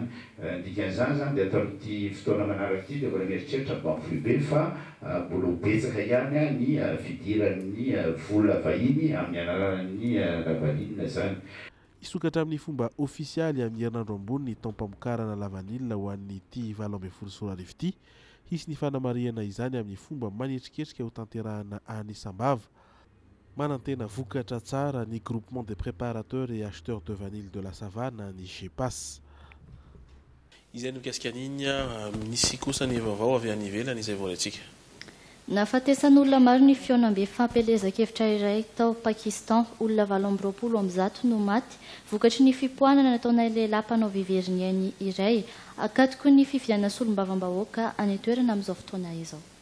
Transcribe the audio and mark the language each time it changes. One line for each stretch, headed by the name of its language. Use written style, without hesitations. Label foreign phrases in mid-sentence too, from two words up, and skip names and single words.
Malagasy: Dikan'izany zany dia ataon'ity fotoana manaraka ity dia mbola mieritreritra banky Foibe fa mbola ho betsaka ihany ny fidiran'ny vola vahiny amin'ny anaran'ny lavanilina zany. Isokatra amin'ny fomba ofisialy amin'ny herinandro ambony ny taom-pamokarana lavanilina ho an'ny ity 20 Soarivy ity. Hisy ny fanamariana izany amin'ny fomba manetriketrika ho tanterahana any Sambava. Manantena vokatra tsara ny
French: groupement de préparateurs et acheteurs de vanille de la savane
Malagasy: ny GEPAS. Izay no mikasika an'iny misy kosa ny vaovao avy any ivelany izay voalatsika. Nafatesan'olona maro ny fionam-be fampelezan-kevitra iray tao Pakistan, olona 20 no maty vokatry ny fipoanana nataona lehilahy mpanao viveriny ainy iray akatoko ny fividianana solombavam-bahoaka any toerana amin'izao fotoana izao.